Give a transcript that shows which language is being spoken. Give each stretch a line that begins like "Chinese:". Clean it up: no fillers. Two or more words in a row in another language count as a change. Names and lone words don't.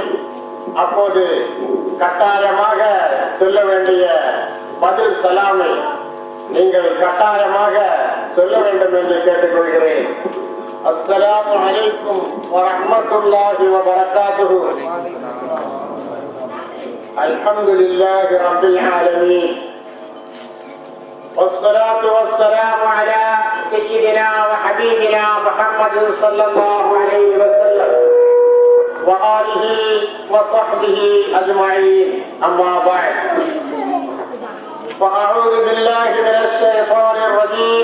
Tamil: அப்போது கட்டாயமாக சொல்ல வேண்டிய பதில் சலாமை நீங்கள் கட்டாயமாக சொல்ல வேண்டும் என்று கேட்டுக்கொள்கிறேன்.
Arabic: السلام عليكم ورحمة الله وبركاته. الحمد لله رب العالمين. والصلاة والسلام على سيدنا وحبيبنا محمد صلى الله عليه وسلم وآله وصحبه أجمعين. أما بعد فأعوذ بالله من الشيطان الرجيم.